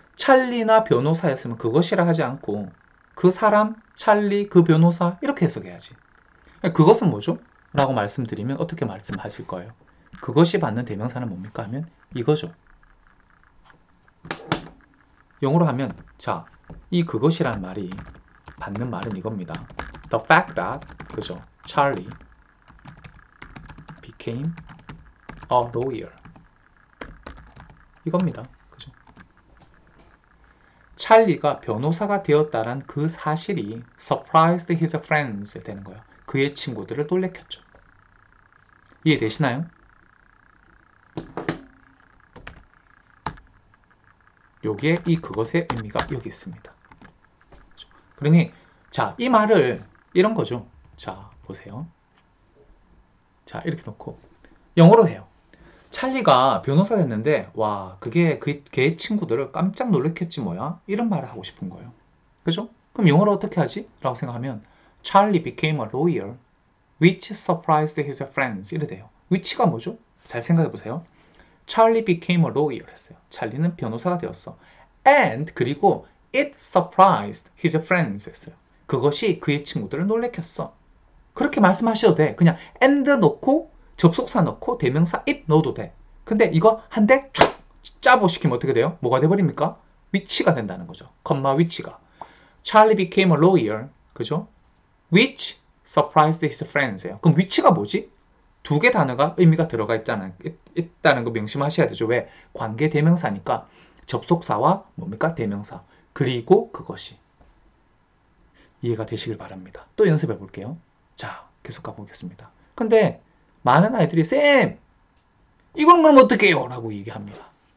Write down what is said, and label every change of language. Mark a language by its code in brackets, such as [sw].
[ko] 찰리나 변호사였으면 그것이라 하지 않고 그 사람, 찰리, 그 변호사 이렇게 해석해야지. 그것은 뭐죠? 라고 말씀드리면 어떻게 말씀하실 거예요? 그것이 받는 대명사는 뭡니까? 하면 이거죠. 영어로 하면 자, 이 그것이란 말이 받는 말은 이겁니다. [en] The fact that [ko] 그죠? [en] Charlie became a lawyer. 이겁니다. 그죠? [ko] 찰리가 변호사가 되었다란 그 사실이 [en] surprised his friends [ko] 되는 거예요. 그의 친구들을 놀래켰죠. 이해되시나요? 여기에 이 그것의 의미가 여기 있습니다. 그러니 자, 이 말을 이런 거죠. 자, 보세요. 자, 이렇게 놓고 영어로 해요. 찰리가 변호사 됐는데 와, 그게 걔의 친구들을 깜짝 놀랐겠지 뭐야? 이런 말을 하고 싶은 거예요. 그죠? 그럼 영어로 어떻게 하지? 라고 생각하면 [en] Charlie became a lawyer which surprised his friends [ko] 이래 돼요. which가 뭐죠? 잘 생각해 보세요. [en] Charlie became a lawyer [ko] 했어요. 찰리는 변호사가 되었어. [en] And [ko] 그리고 [en] it surprised his friends [ko] 했어요. 그것이 그의 친구들을 놀래켰어. 그렇게 말씀하셔도 돼. 그냥 and 넣고 접속사 넣고 대명사 it 넣어도 돼. 근데 이거 한 대 쫙 짜보 시키면 어떻게 돼요? 뭐가 돼버립니까? which가 된다는 거죠. 컴마 which가. [en] Charlie became a lawyer. [ko] 그죠? [en] which surprised his friends예요. [ko] 그럼 which가 뭐지? 두 개 단어가 의미가 들어가 있다는 거 명심하셔야 되죠. 왜? 관계 대명사니까 접속사와 뭡니까? 대명사. 그리고 그것이. 이해가 되시길 바랍니다. 또 연습해 볼게요. 자, 계속 가보겠습니다. 근데 많은 아이들이 쌤! 이건 그럼 어떻게 해요? 라고 얘기합니다.